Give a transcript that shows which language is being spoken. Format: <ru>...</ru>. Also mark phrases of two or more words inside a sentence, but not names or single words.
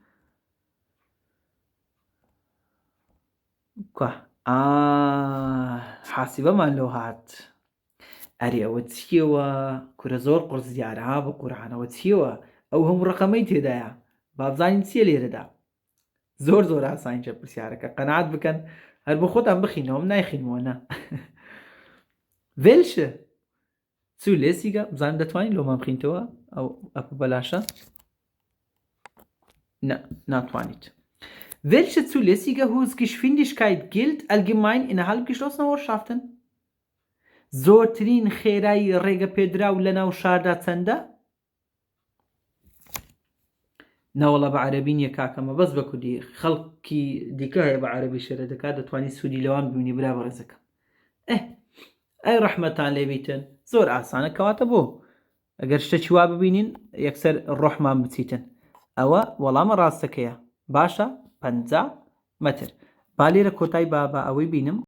<ckb>حاسیبەمان لەو هات ئەری ئەوە چیەوە کورە زۆر قورس دیارە بە قورعانەوە چیەوە ئەو هەموو ڕقەمەی تێدایە بابزانین چیە لێرەدا زۆر ئاسانیچە پرسیارەکە قەناعەت بکەن هەر بۆ خۆتان بخینەوەم نایخینەوە</ckb> <de>Welche zulässige</de> <ckb>بزانم دەتوانین لۆمان بخینتەوە ئەو ئەپ بەلاشە ناتوانیت</ckb> <de>Welche zulässige Höchstgeschwindigkeit gilt allgemein innerhalb geschlossener Ortschaften</de> <ckb>زۆرترین خێرایی ڕێگە پێدراو لە ناو شاردا چەندە ناوەڵە بە عەرەبی نییە کاکەمە بەس بە کوردی خەڵکی دیکە هەیە بە عەرەبی شێرە دەکات دەتوانی سوودی لەوان ببینی برا بەڕێزەکەم ئەی ڕەحمەتان لێبیتن زۆر ئاسانە کەواتە بۆ ئەگەر شتێکی وا ببینین یەکسەر ڕۆحمان بچیتن ئەوە وەڵامە ڕاستەکەیە باشە 50 مەتر با لێرە کۆتای با ئەوەی بینم</ckb>